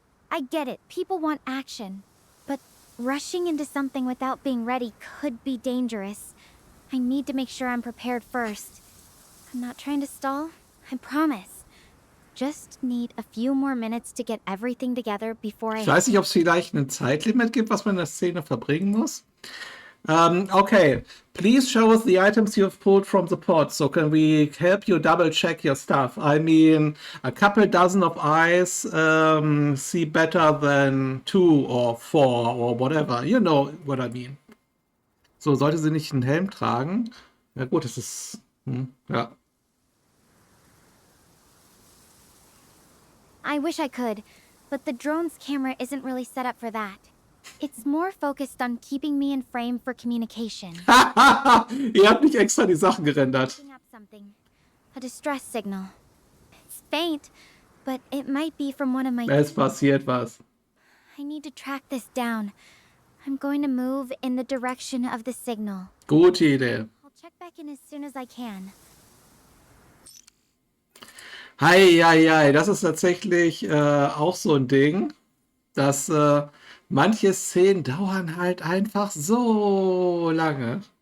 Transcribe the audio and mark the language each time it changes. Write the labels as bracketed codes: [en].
[en] I get it, people want action, but rushing into something without being ready could be dangerous. I need to make sure I'm prepared first. I'm not trying to stall, I promise. Just need a few more minutes to get everything together before [de] Ich weiß nicht, ob es vielleicht ein Zeitlimit gibt, was man in der Szene verbringen muss. [en] Okay, please show us the items you have pulled from the pod. So can we help you double check your stuff? I mean, a couple dozen of eyes see better than 2 or 4 or whatever. You know what I mean. [de] So, sollte sie nicht einen Helm tragen? Ja gut, das ist... ja. [en] I wish I could, but the drone's camera isn't really set up for that. It's more focused on keeping me in frame for communication. [de] Ihr habt nicht extra die Sachen gerendert. [en] Picking up something. A distress signal. It's faint, but it might be from one of my... [de] Es passiert was. [en] I need to track this down. I'm going to move in the direction of the signal. [de] Gute Idee. [en] I'll check back in as soon as I can. Hei, hei, hei. [de] Das ist tatsächlich auch so ein Ding, dass manche Szenen dauern halt einfach so lange.